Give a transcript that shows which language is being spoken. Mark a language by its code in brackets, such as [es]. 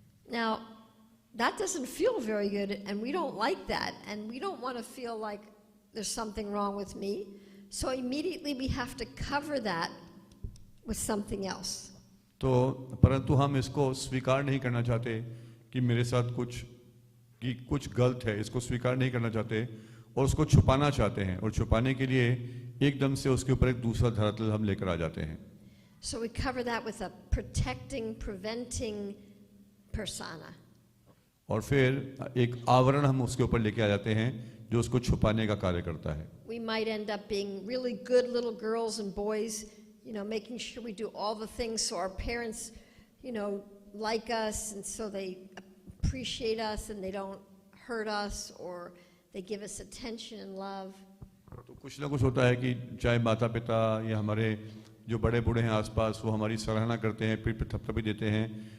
[en] Now, that doesn't feel very good, and we don't like that, and we don't want to feel like there's something wrong with me, so immediately we have to cover that with something else. [hi] तो परंतु हम इसको स्वीकार नहीं करना चाहते कि मेरे साथ कुछ गलत है, इसको स्वीकार नहीं करना चाहते और उसको छुपाना चाहते हैं, और छुपाने के लिए एकदम से उसके ऊपर एक दूसरा धरातल हम लेकर आ जाते हैं. [en] So we cover that with a protecting, preventing persona. [hi] और फिर एक आवरण हम उसके ऊपर लेके आ जाते हैं जो उसको छुपाने का कार्य करता है. [en] We might end up being really good little girls and boys, making sure we do all the things so our parents, like us, and so they appreciate us and they don't hurt us, or they give us attention and love. [hi] तो कुछ ना कुछ होता है कि चाहे माता पिता या हमारे जो बड़े बूढ़े हैं आसपास, वो हमारी सराहना करते हैं, पीठ पे थपथपी देते हैं.